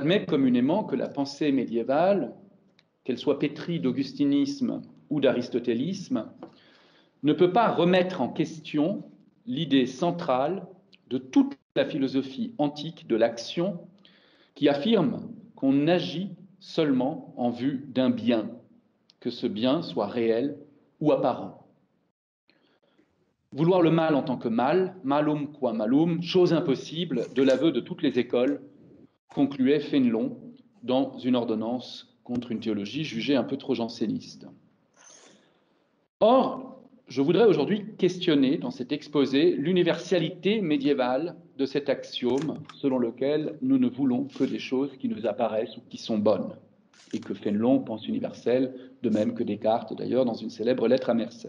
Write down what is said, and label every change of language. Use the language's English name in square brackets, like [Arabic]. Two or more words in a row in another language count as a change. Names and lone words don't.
[French] admet communément que la pensée médiévale, qu'elle soit pétrie d'augustinisme ou d'aristotélisme, ne peut pas remettre en question l'idée centrale de toute la philosophie antique de l'action qui affirme qu'on agit seulement en vue d'un bien, que ce bien soit réel ou apparent. Vouloir le mal en tant que mal, [Latin] malum qua malum, [French] chose impossible de l'aveu de toutes les écoles, concluait Fénelon dans une ordonnance contre une théologie jugée un peu trop janséniste. Or, je voudrais aujourd'hui questionner dans cet exposé l'universalité médiévale de cet axiome selon lequel nous ne voulons que des choses qui nous apparaissent ou qui sont bonnes, et que Fénelon pense universel, de même que Descartes d'ailleurs dans une célèbre lettre à Mersenne.